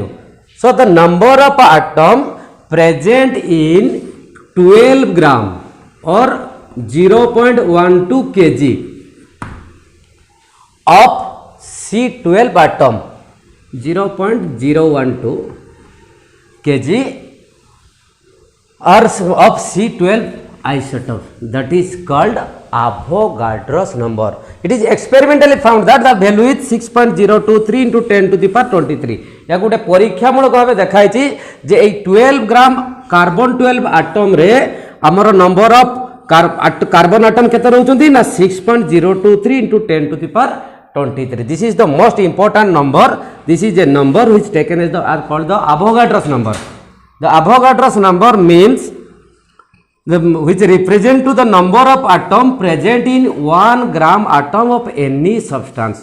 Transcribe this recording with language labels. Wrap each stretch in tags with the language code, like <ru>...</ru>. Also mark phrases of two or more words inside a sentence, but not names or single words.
<en>So the number of atom present in 12 gram or 0.12 kg of C12 atom 0.012 kg or of C12 isotope that is called Avogadro's number. It is experimentally found that the value is 6.023 into 10 to the power 23.</en> <or>ଯା ଗୋଟେ ପରୀକ୍ଷାମୂଳକ ଭାବ ଦେଖାଇ ଯେ 12 ଗ୍ରାମ କାର୍ବନ 12 ଆଟମ ରେ ଆମର</or> <en>number of carbon atom</en> <or>କେତେ ରହୁଛନ୍ତି ନା</or> <en>6.023 into 10 to the power 23. This is the most important number. This is a number which taken as the are called the Avogadro's number. The Avogadro's number means which represent to the number of atom present in 1 gram atom of any substance.</en>